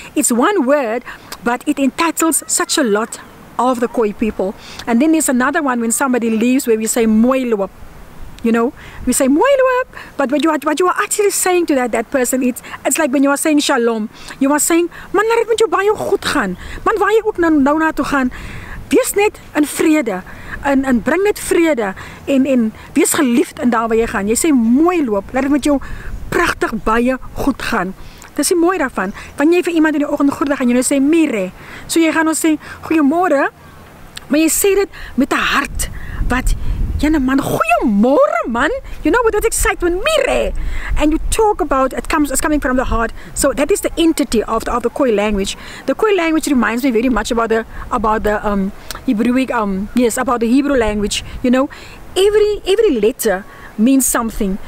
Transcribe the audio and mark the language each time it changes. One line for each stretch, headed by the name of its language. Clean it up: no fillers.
English: It's one word, but it entitles such a lot of the Khoi people. And then there's another one when somebody leaves where we say Moiluap. You know, we say Moiluap, but what you are actually saying to that person, it's like when you are saying Shalom. You are saying,
Afrikaans: man, laat dit met jou baie goed gaan. Man, waar jy ook nou na toe gaan, wees net in vrede. En bring net vrede en wees geliefd in daar waar jy gaan. Jy sê Moiluap, laat dit met jou pragtig baie goed gaan. Dis die mooi daarvan. Wanneer jy vir iemand in die oggend groet, gaan jy nou sê Mire. So jy gaan nou sê goeiemôre, maar jy sê dit met 'n hart wat Jana man, goeiemôre man.
English: You know, with that excitement, Mire. And you talk about it's coming from the heart. So that is the entity of the Khoi language. The Khoi language reminds me very much about the Hebrewic about the Hebrew language. You know, every letter means something.